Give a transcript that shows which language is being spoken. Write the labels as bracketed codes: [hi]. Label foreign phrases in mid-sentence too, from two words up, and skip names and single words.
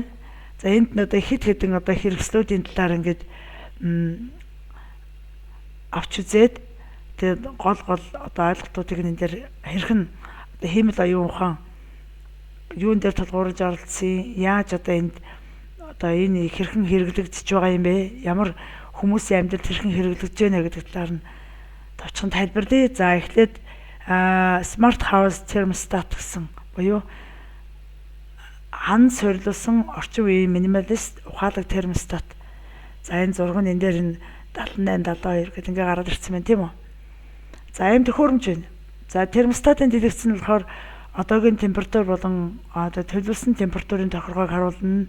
[mn] За энд нь хэд хэдэн хэрэгслүүдийн талаар ингээд авч үзээд тэгээд гол ойлголтуудыг энэ дээр хэрхэн Хямд оюун ухаан юун дээр толгуурж оролцсон, яаж энд энэ хэрхэн хэрэглэгдэж байгаа юм бэ? Ямар хүмүүсийн амьдралд хэрхэн хэрэглэгдэж байна гэдэг талаар нь товчхон тайлбарлая. За эхлээд [en] smart house thermostat [mn] гэсэн буюу хан суйрлуулсан орчин үеийн минималист ухаалаг термостат. За энэ зураг нь энэ дээр нь 78 72 гэдэг ингээ гараад ирсэн байна тийм үү. За ийм төхөөрөмж байна. За термостатын дэлгэц нь болохоор одоогийн температур болон одоо төлөвлөсөн температурын тохиргоог харуулна.